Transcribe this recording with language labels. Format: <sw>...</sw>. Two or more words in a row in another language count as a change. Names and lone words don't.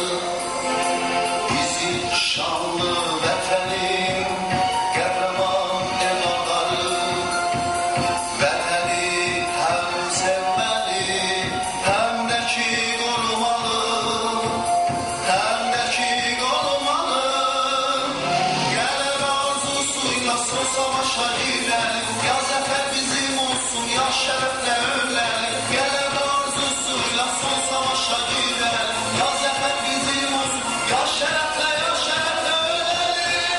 <az>Bizi şanlı vətənin qəhrəman evladları, vətəni həm sevməli, həm də ki qorumalı, həm də ki qorumalı.</az> <tr>Gelen arzusuyla son savaşa girelim, ya zafer bizim olsun, ya şerefle ölelim. Gelen arzusuyla son savaşa girelim, ya zafer bizim olsun, ya şerefle ölelim.</tr>